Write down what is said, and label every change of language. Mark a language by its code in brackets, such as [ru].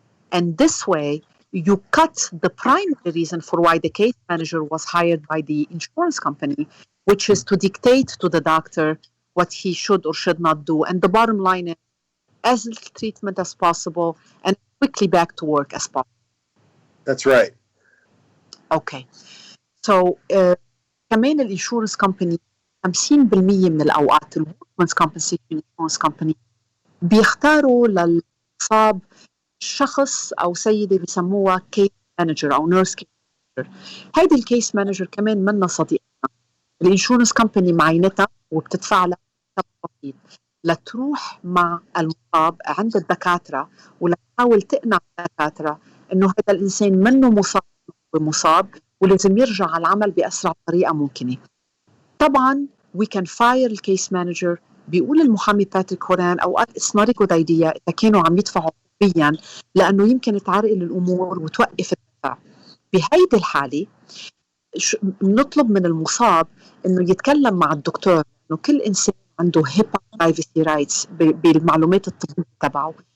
[en] And this way, you cut the primary reason for why the case manager was hired by the insurance company, which is to dictate to the doctor what he should or should not do. And the bottom line is, as little treatment as possible and quickly back to work as possible. That's right. Okay. [ar] So كمان الانشورنس كومباني 50% من الأوقات الوركمنز كومبنسيشن انشورنس كومباني بيختاروا للمصاب شخص أو سيدة بيسموها كيس مانجر أو نيرس كيس مانجر. هيدي الكيس مانجر كمان منا صديقنا. الانشورنس كومباني معينتها وبتدفع لها بسيط لتروح مع المصاب عند الدكاترة ولتحاول تقنع الدكاترة إنه هذا الإنسان منه مصاب ولازم يرجع على العمل بأسرع طريقة ممكنة. طبعاً [en] we can fire الكيس manager. [ar] بيقول المحامي باتريك هوران أوقات [en] it's not a good idea [ar] إذا كانوا عم يدفعوا طبياً لأنه يمكن تعرقل الأمور وتوقف الدفع. بهيدي الحالة نطلب من المصاب إنه يتكلم مع الدكتور، إنه كل إنسان عنده HIPAA privacy rights بالمعلومات الطبية تبعه.